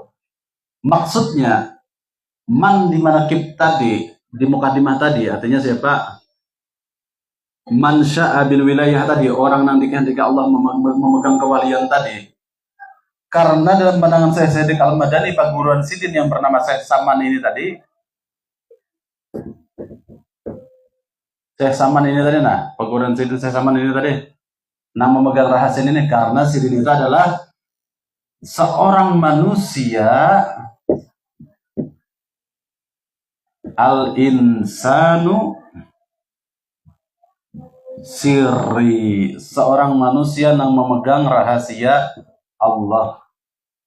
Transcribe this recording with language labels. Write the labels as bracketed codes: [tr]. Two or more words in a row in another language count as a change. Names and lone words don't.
[id] Maksudnya man di manakib tadi, di mukadimah tadi, artinya siapa? [ar] Man sya'a bil wilayah [id] tadi, orang yang dikehendaki Allah memegang kewalian tadi. Karena dalam pandangan Syekh Siddiq Al-Madani, Pak Guruan Sidin yang bernama Syekh Saman ini tadi, Syekh Saman ini tadi, nah, Pak Guruan Sidin Syekh Saman ini tadi, nah memegang rahasia ini karena Sidin itu adalah seorang manusia [ar] al-insanu sirri, [id] seorang manusia yang memegang rahasia Allah.